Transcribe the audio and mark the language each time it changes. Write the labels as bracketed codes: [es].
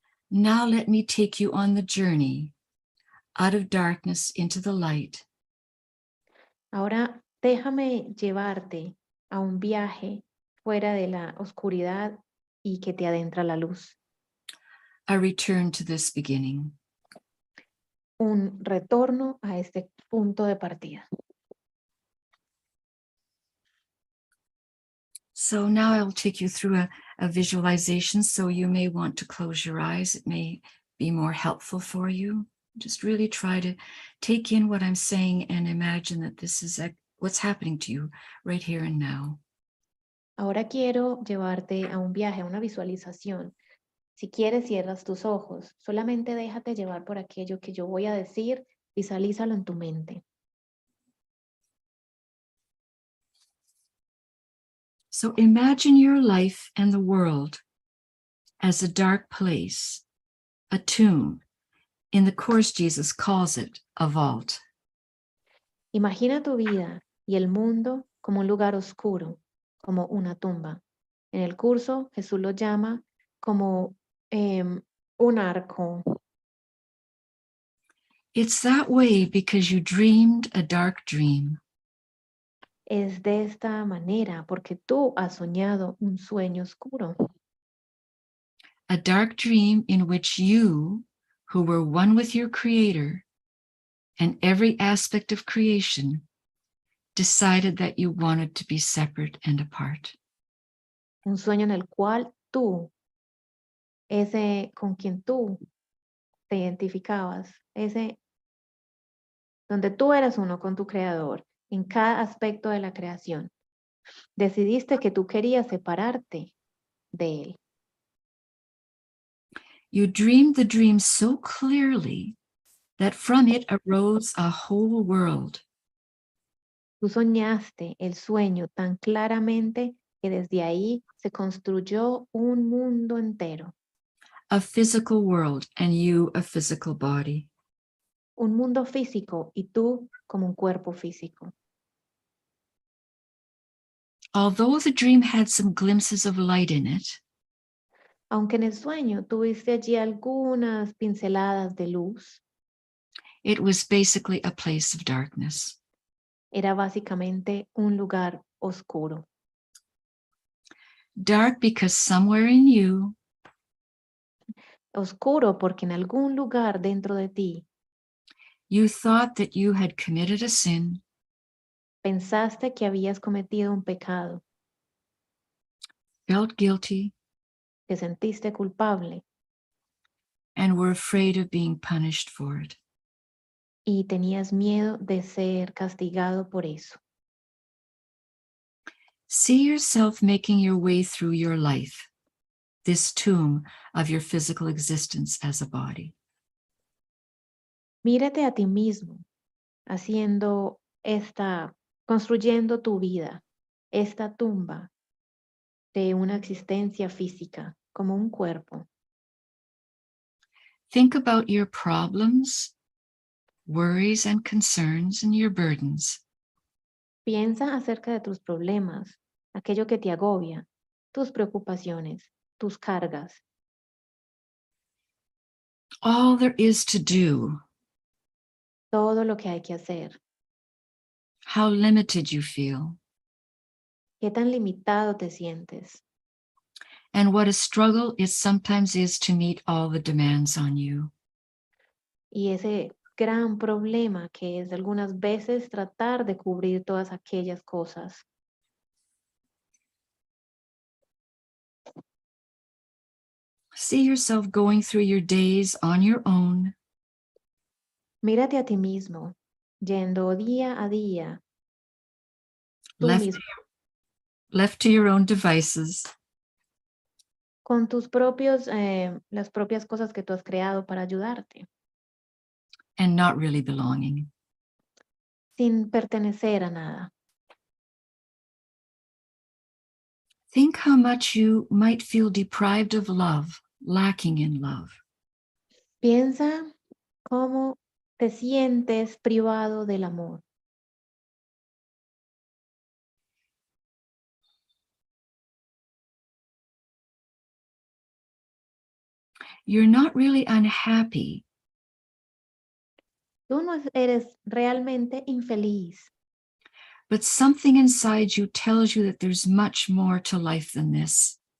[en] Now let me take you on the journey out of darkness into the light. [es] Ahora déjame llevarte a un viaje fuera de la oscuridad y que te adentra la luz. [en] A return to this beginning. [es] Un retorno a este punto de partida. [en] So now I'll take you through a visualization, so you may want to close your eyes. It may be more helpful for you. Just really try to take in what I'm saying and imagine that this is what's happening to you right here and now. [es] Ahora quiero llevarte a un viaje, a una visualización. Si quieres, cierras tus ojos. Solamente déjate llevar por aquello que yo voy a decir. Visualízalo en tu mente. [en] So imagine your life and the world as a dark place, a tomb. In the Course, Jesus calls it a vault. [es] Imagina tu vida y el mundo como un lugar oscuro, como una tumba. En el curso, Jesús lo llama como un arco. [en] It's that way because you dreamed a dark dream. [es] Es de esta manera porque tú has soñado un sueño oscuro. [en] A dark dream in which you, who were one with your Creator and every aspect of creation, decided that you wanted to be separate and apart. [es] Un sueño en el cual tú, ese con quien tú te identificabas, ese donde tú eras uno con tu Creador en cada aspecto de la creación, decidiste que tú querías separarte de Él. [en] You dreamed the dream so clearly that from it arose a whole world. [es] Tú soñaste el sueño tan claramente que desde ahí se construyó un mundo entero. [en] A physical world and you a physical body. [es] Un mundo físico y tú como un cuerpo físico. [en] Although the dream had some glimpses of light in it, [es] aunque en el sueño tuviste allí algunas pinceladas de luz, [en] it was basically a place of darkness. [es] Era básicamente un lugar oscuro. [en] Dark because somewhere in you, [es] oscuro porque en algún lugar dentro de ti, [en] you thought that you had committed a sin, [es] pensaste que habías cometido un pecado, [en] felt guilty, [es] te sentiste culpable, [en] and were afraid of being punished for it. [es] Y tenías miedo de ser castigado por eso. [en] See yourself making your way through your life, this tomb of your physical existence as a body. [es] Mírate a ti mismo haciendo esta construyendo tu vida, esta tumba de una existencia física, como un cuerpo. [en] Think about your problems, worries and concerns, and your burdens. [es] Piensa acerca de tus problemas, aquello que te agobia, tus preocupaciones, tus cargas. [en] All there is to do. [es] Todo lo que hay que hacer. [en] How limited you feel. [es] Qué tan limitado te sientes. [en] And what a struggle it sometimes is to meet all the demands on you. [es] Y ese gran problema que es algunas veces tratar de cubrir todas aquellas cosas. [en] See yourself going through your days on your own. [es] Mírate a ti mismo, yendo día a día. [en] Left to your own devices. [es] Con tus las propias cosas que tú has creado para ayudarte. [en] And not really belonging. [es] Sin pertenecer a nada. [en] Think how much you might feel deprived of love, lacking in love. [es] Piensa cómo te sientes privado del amor. [en] You're not really unhappy. [es] Tú no eres realmente infeliz. [en] But something inside you tells you that there's much more to life than this.